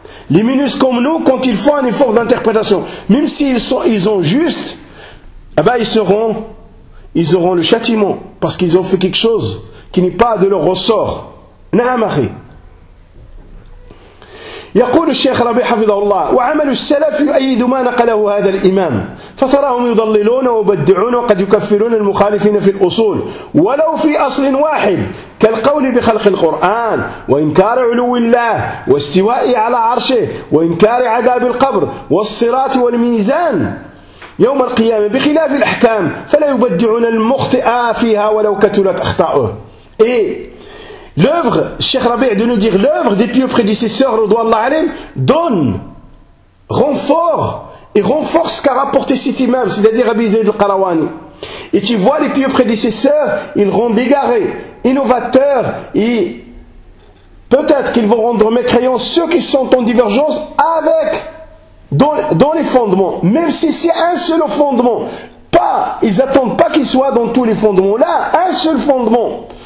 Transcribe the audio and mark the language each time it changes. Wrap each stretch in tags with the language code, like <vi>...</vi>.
<fr>Les ministres comme nous, quand ils font un effort d'interprétation, même s'ils sont, ils ont juste, eh ben ils auront le châtiment parce qu'ils ont fait quelque chose qui n'est pas de leur ressort. Naamahi.</fr> <ar>يقول الشيخ ربيع حفظه الله وعمل السلف يؤيد ما نقله هذا الإمام فتراهم يضللون وبدعون وقد يكفرون المخالفين في الأصول ولو في أصل واحد كالقول بخلق القرآن وإنكار علو الله واستوائه على عرشه وإنكار عذاب القبر والصراط والميزان يوم القيامة بخلاف الأحكام فلا يبدعون المخطئ فيها ولو كتلت أخطاؤه إيه</ar> <fr>L'œuvre, Cheikh Rabi' de nous dire, l'œuvre des pieux prédécesseurs, radhiyallahu anhum, donne, renfort, et renforce ce qu'a rapporté cet imam, c'est-à-dire Abi Zayd al-Qalawani. Et tu vois les pieux prédécesseurs, ils rendent égarés, innovateurs, et peut-être qu'ils vont rendre mécréants ceux qui sont en divergence avec, dans les fondements, même si c'est un seul fondement. Pas, ils attendent pas qu'ils soient dans tous les fondements. Là, un seul fondement.</fr>